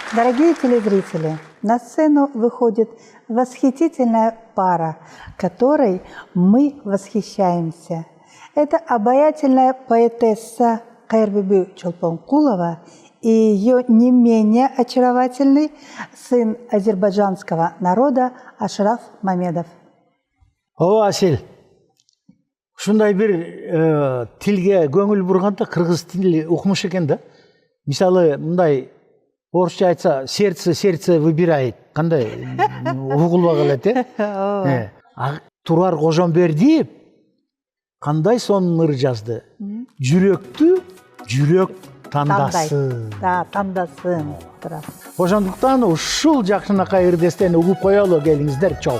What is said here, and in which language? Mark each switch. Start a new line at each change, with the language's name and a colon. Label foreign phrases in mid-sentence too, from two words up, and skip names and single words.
Russian: Дорогие телезрители, на сцену выходит восхитительная пара, которой мы восхищаемся. Это обаятельная поэтесса Кайырбүбү Чолпонкулова и ее не менее очаровательный сын азербайджанского народа Ашраф Мамедов.
Kyrgyz: О, Асел, ушундай бир тилге көңүл бурганда кыргыз тили укмуш экен да. Мисалы, мындай орусча айтса,
Russian: сердце выбирает.
Kyrgyz: Кандай угулбак элет, Турар Кожомбердиев кандай сонун ыр жазды. Жүрөктү жүрөк тандасын. Да, тандасын. Ошондуктан ушул жакшынакай ырдестени угуп коелу, келиңиздер, чогуу.